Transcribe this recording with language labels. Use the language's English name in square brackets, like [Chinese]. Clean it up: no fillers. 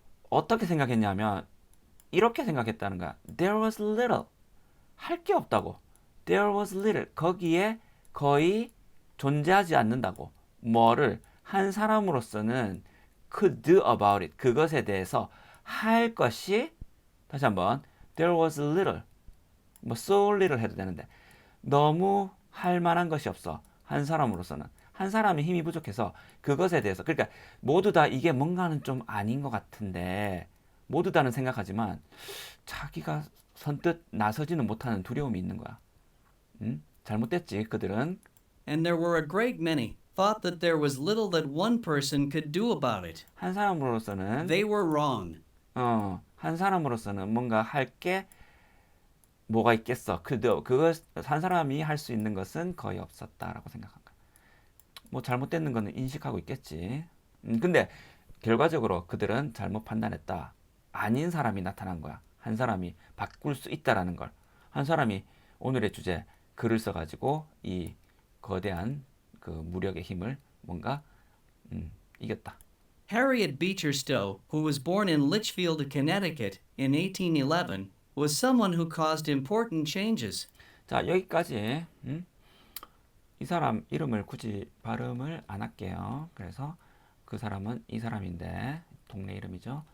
[Korean] 어떻게 생각했냐면 이렇게 생각했다는 거야. [English] There was little. [Korean] 할 게 없다고. [English] There was little. [Korean] 거기에 거의 존재하지 않는다고. 뭐를 한 사람으로서는 [English] could do about it. [Korean] 그것에 대해서 할 것이, 다시 한번, [English] there was little. [Korean] 뭐 [English] so little [Korean] 해도 되는데 너무 할 만한 것이 없어. 한 사람으로서는. 한 사람이 힘이 부족해서 그것에 대해서, 그러니까 모두 다 이게 뭔가는 좀 아닌 것 같은데 모두 다는 생각하지만 자기가 선뜻 나서지는 못하는 두려움이 있는 거야. 잘못됐지 그들은. [English] And there were a great many, thought that there was little that one person could do about it. [Korean] 한 사람으로서는 [English] They were wrong. [Korean] 한 사람으로서는 뭔가 할 게 뭐가 있겠어. 그거 한 사람이 할 수 있는 것은 거의 없었다라고 생각한 거야. 뭐 잘못되는 거는 인식하고 있겠지. 근데 결과적으로 그들은 잘못 판단했다. 아닌 사람이 나타난 거야. 한 사람이 바꿀 수 있다라는 걸. 한 사람이 오늘의 주제 글을 써가지고 이 거대한 그 무력의 힘을 뭔가 이겼다. [English] Harriet Beecher Stowe, who was born in Litchfield, Connecticut in 1811, was someone who caused important changes. [Korean] 자, 여기까지 이 사람 이름을 굳이 발음을 안 할게요. 그래서 그 사람은 이 사람인데 동네 이름이죠.